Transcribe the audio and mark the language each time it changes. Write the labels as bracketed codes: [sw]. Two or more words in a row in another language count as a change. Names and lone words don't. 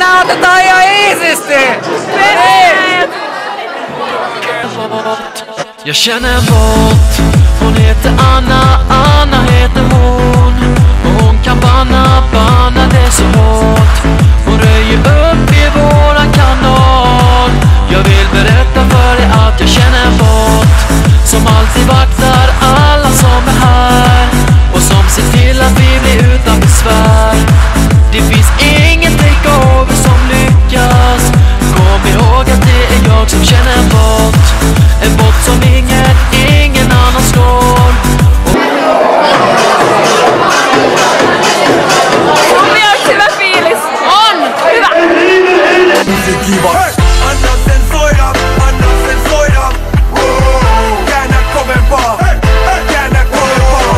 [fi] Otetaan ihan iisisti! [sv] Jag känner en bot. Hon heter Anna, Anna heter hon. Och hon kan banna det så hårt. Hon röjer upp i våran kanal. Jag vill berätta för dig att jag känner en bot som alltid vaktar alla som är här och som ser till att vi blir utan besvär. Det finns ingen takeover som lyckas. Kom ihåg att det är jag som känner en bot. En bot som ingen annan slår. [fi] Mun mielestä hyvä fiilis. On! Hyvä! Kiva! Anna sen soida, anna sen soida. Käännä kovempaa, käännä kovempaa.